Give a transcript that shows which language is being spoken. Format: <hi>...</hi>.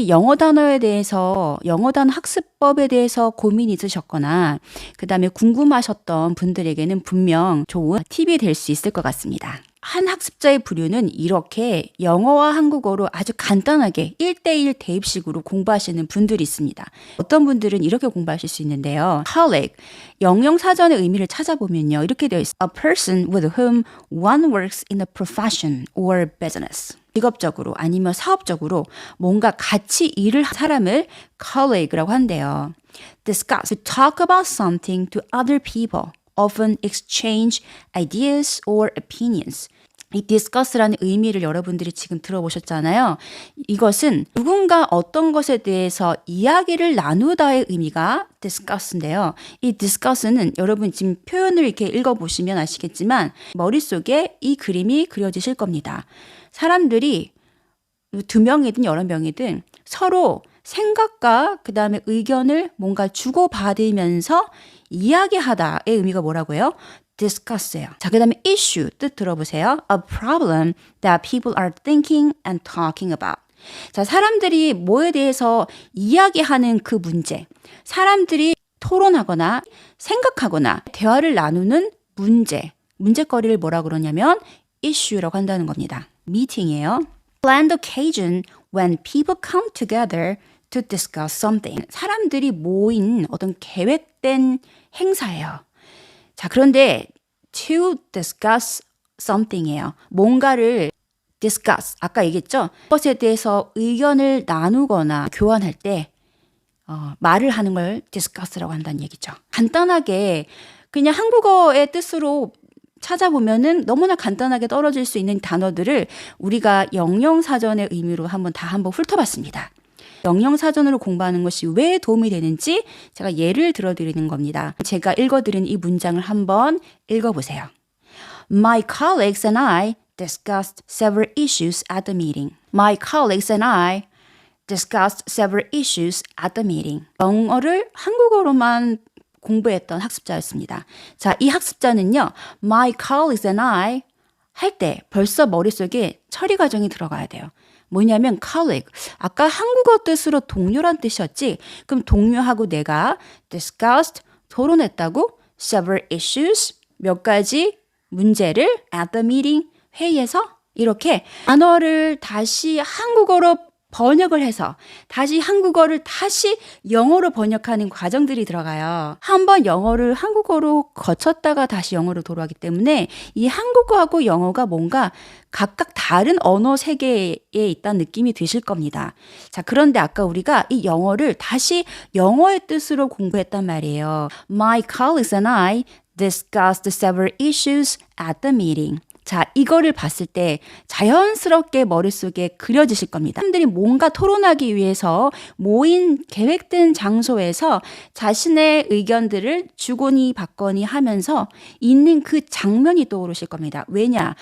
<ko>영어 단어에 대해서, 영어 단어 학습법에 대해서 고민이 있으셨거나 그 다음에 궁금하셨던 분들에게는 분명 좋은 팁이 될 수 있을 것 같습니다. 한 학습자의 부류는 이렇게 영어와 한국어로 아주 간단하게 1대1 대입식으로 공부하시는 분들이 있습니다. 어떤 분들은 이렇게 공부하실 수 있는데요. colleague, 영영사전의 의미를 찾아보면요. 이렇게 되어 있어요.</ko> <en>A person with whom one works in a profession or business.</en> <ko>직업적으로 아니면 사업적으로 뭔가 같이 일을 한 사람을 colleague라고 한대요.</ko> <en>discuss, to talk about something to other people. often exchange ideas or opinions.</en> <ko>이 discuss라는 의미를 여러분들이 지금 들어보셨잖아요. 이것은 누군가 어떤 것에 대해서 이야기를 나누다의 의미가 discuss인데요. 이 discuss는 여러분 지금 표현을 이렇게 읽어보시면 아시겠지만 머릿속에 이 그림이 그려지실 겁니다. 사람들이 두 명이든 여러 명이든 서로 생각과 그 다음에 의견을 뭔가 주고받으면서 이야기하다의 의미가 뭐라고요? discuss예요. 자, 그 다음에 issue 뜻 들어보세요.</ko> <en>A problem that people are thinking and talking about.</en> <ko>자, 사람들이 뭐에 대해서 이야기하는 그 문제, 사람들이 토론하거나 생각하거나 대화를 나누는 문제거리를 뭐라 그러냐면 issue라고 한다는 겁니다. meeting이에요.</ko> <en>Planned occasion when people come together to discuss something.</en> <ko>사람들이 모인 어떤 계획된 행사예요. 자, 그런데</ko> <en>to discuss something</en> <ko>이에요. 뭔가를 discuss, 아까 얘기했죠? 그것에 대해서 의견을 나누거나 교환할 때 말을 하는 걸 discuss라고 한다는 얘기죠. 간단하게 그냥 한국어의 뜻으로 찾아보면은 너무나 간단하게 떨어질 수 있는 단어들을 우리가 영영사전의 의미로 한번 훑어봤습니다. 영영사전으로 공부하는 것이 왜 도움이 되는지 제가 예를 들어드리는 겁니다. 제가 읽어드린 이 문장을 한번 읽어보세요.</ko> <en>My colleagues and I discussed several issues at the meeting. My colleagues and I discussed several issues at the meeting.</en> <ko>영어를 한국어로만 공부했던 학습자였습니다. 자, 이 학습자는요.</ko> <en>My colleagues and I</en> <ko>할 때 벌써 머릿속에 처리 과정이 들어가야 돼요. 뭐냐면 colleague, 아까 한국어 뜻으로 동료란 뜻이었지. 그럼 동료하고 내가 discussed, 토론했다고</ko> <en>several issues,</en> <ko>몇 가지 문제를</ko> <en>at the meeting,</en> <ko>회의에서 이렇게 단어를 다시 한국어로 번역을 해서 다시 한국어를 다시 영어로 번역하는 과정들이 들어가요. 한번 영어를 한국어로 거쳤다가 다시 영어로 돌아가기 때문에 이 한국어하고 영어가 뭔가 각각 다른 언어 세계에 있다는 느낌이 드실 겁니다. 자, 그런데 아까 우리가 이 영어를 다시 영어의 뜻으로 공부했단 말이에요.</ko> <en>My colleagues and I discussed several issues at the meeting.</en> <ko>자, 이거를 봤을 때 자연스럽게 머릿속에 그려지실 겁니다. 사람들이 뭔가 토론하기 위해서 모인 계획된 장소에서 자신의 의견들을 주거니 받거니 하면서 있는 그 장면이 떠오르실 겁니다. 왜냐?</ko>